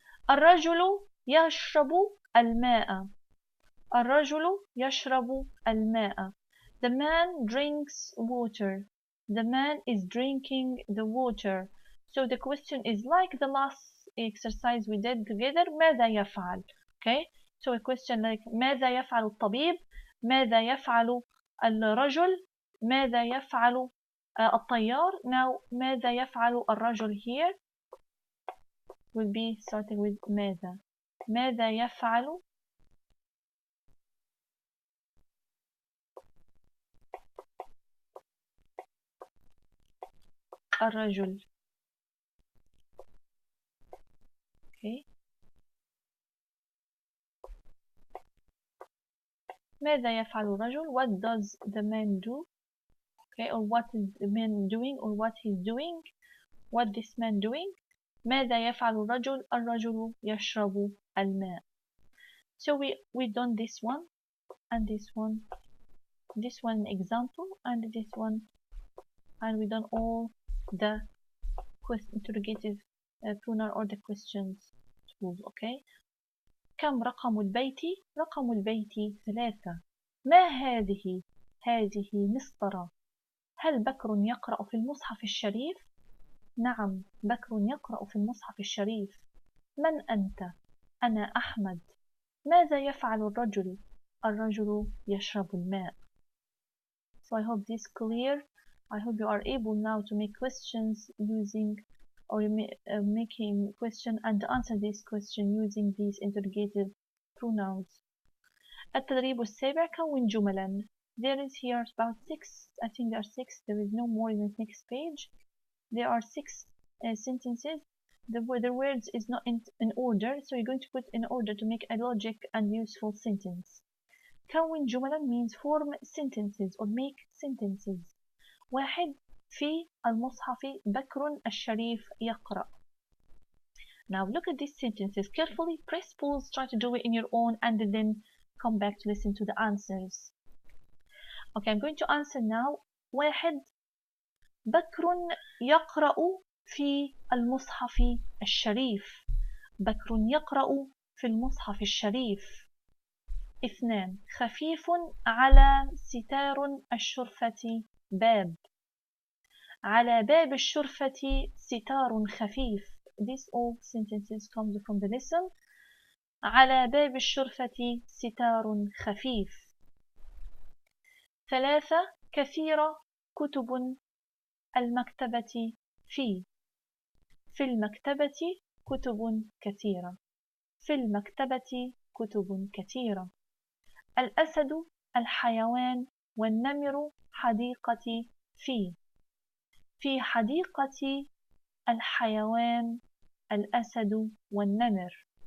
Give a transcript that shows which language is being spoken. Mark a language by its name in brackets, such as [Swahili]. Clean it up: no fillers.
[Arabic] الرجل يشرب الماء. الرجل يشرب الماء. [English] The man drinks water. The man is drinking the water. So the question is like the last exercise we did together. [Arabic] ماذا يفعل? Okay. [English] So a question like [Arabic] ماذا يفعل الطبيب؟ ماذا يفعل الرجل؟ ماذا يفعل الطيار؟ [English] Now [Arabic] ماذا يفعل الرجل [English] here will be starting with [Arabic] ماذا. ماذا يفعل الرجل؟ Okay. ماذا يفعل الرجل? [English] What does the man do? Okay, or what is the man doing, or what he's doing? What this man doing? [Arabic] ماذا يفعل الرجل؟ الرجل يشرب الماء. [English] So we done this one and this one example and this one, and we done all the interrogative pronoun or the questions tools. [Arabic] Okay. كم رقم البيت؟ رقم البيت 3. ما هذه؟ هذه مسطرة. هل بكر يقرأ في المصحف الشريف؟ نعم، بكر يقرأ في المصحف الشريف. من أنت؟ أنا أحمد. ماذا يفعل الرجل؟ الرجل يشرب الماء. [English] So I hope this clear. I hope you are able now to make questions using or making question and answer this question using these interrogative pronouns. [Arabic] التدريب السابع كون جملا. [English] There is here about 6. I think there are 6. There is no more in the next page. There are 6 sentences. The words is not in order, so you're going to put in order to make a logic and useful sentence. [Arabic] كون جملا [English] means form sentences or make sentences. 1. [Arabic] في المصحف بكر الشريف يقرأ. [English] Now look at these sentences carefully. Press pause, try to do it in your own, and then come back to listen to the answers. Okay, I'm going to answer now. 1. [Arabic] بكر يقرأ في المصحف الشريف. بكر يقرأ في المصحف الشريف. [English] 2. [Arabic] خفيف على ستار الشرفة باب. على باب الشرفة ستار خفيف. [English] These all sentences come from the lesson. [Arabic] على باب الشرفة ستار خفيف. [English] 3. [Arabic] كثيرة كتب المكتبة في المكتبة كتب كثيرة. في المكتبة كتب كثيرة. الأسد الحيوان والنمر حديقة في حديقة الحيوان الأسد والنمر.